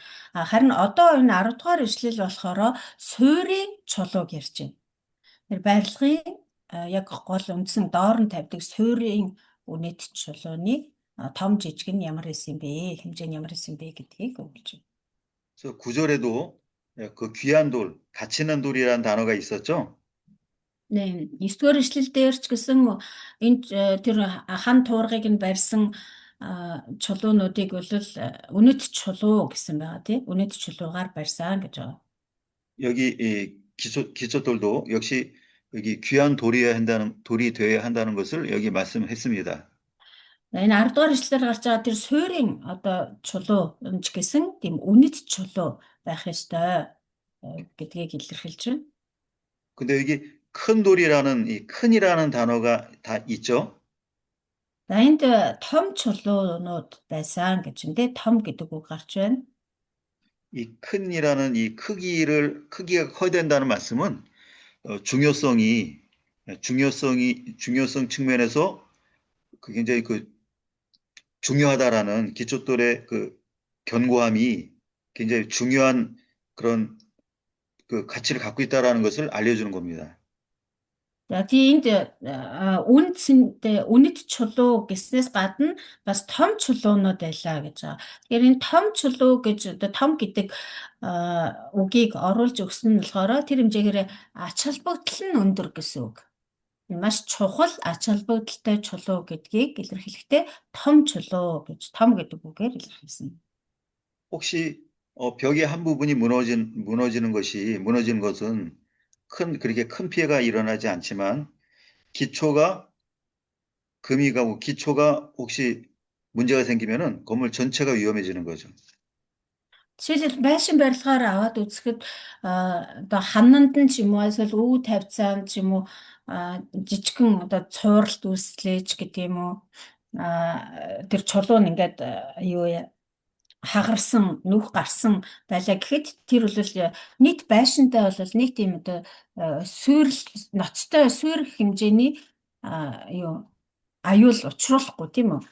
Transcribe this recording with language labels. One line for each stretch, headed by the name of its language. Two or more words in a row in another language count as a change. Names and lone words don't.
Mongolian: Харин одоо энэ 10 дугаар ишлэл болохоор суурийн чулууг ярьж байна. Тэр барилгын яг гол үндсэн доор нь тавьдаг суурийн үнэт чулууны том жижиг нь ямар байсан бэ? хэмжээ нь ямар байсан бэ гэдгийг өгүүлж байна.
Korean: 그래서 9절에도 그 귀한 돌, 가치 있는 돌이라는 단어가 있었죠. 네,
Mongolian: 9-р ишлэл дээр ч гэсэн энэ тэр хан туургыг нь барьсан чулуунуудыг бол үнэт чулуу гэсэн байгаа тийм үнэт чулуугаар барьсан гэж байгаа.
Korean: 여기 이 기초돌도 역시 여기 귀한 돌이 되어야 한다는 것을 여기 말씀했습니다.
Mongolian: Энэ 10 дугаар ишлэлээр гарч байгаа тэр суурийн одоо чулуу ч гэсэн тийм үнэт чулуу байх ёстой гэдгийг илэрхийлж байна.
Korean: 근데 여기 큰 돌이라는 이 큰이라는 단어가 다 있죠.
Mongolian: За энд том чулуунууд байсан гэж энэ том гэдэг үг гарч байна.
Korean: 이 큰이라는 이 크기가 커야 된다는 말씀은 중요성 측면에서 그 굉장히 그 중요하다라는 기초돌의 그 견고함이 굉장히 중요한 그런 그 가치를 갖고 있다라는 것을 알려주는 겁니다.
Mongolian: За тийм үнэт чулуу гэснээс гадна бас том чулуунууд байлаа гэж байгаа. Тэгэхээр энэ том чулуу гэж одоо том гэдэг үгийг оруулж өгсөн нь болохоор тэр хэмжээгээр ач холбогдол нь өндөр гэсэн үг. Маш чухал ач холбогдолтой чулуу гэдгийг илэрхийлэхдээ том чулуу гэж том гэдэг үгээр илэрхийлсэн.
Korean: 혹시 벽의 한 부분이 무너지는 것은 그렇게 큰 피해가 일어나지 않지만 기초가 금이 가고 기초가 혹시 문제가 생기면은 건물 전체가 위험해지는 거죠.
Mongolian: Жишээлбэл байшин барилгаар аваад үзэхэд одоо хананд нь ч юм уу эсвэл өв тавьцаанд ч юм уу жижигхэн одоо цууралт үүслэж гэдэг юм уу тэр чулуу нь ингээд юу хагарсан, нүх гарсан байлаа гэхэд тэр бол нийт байшинтай бол нийт юм одоо суурь ноцтой суурь хэмжээний юу аюул учруулахгүй тийм үү?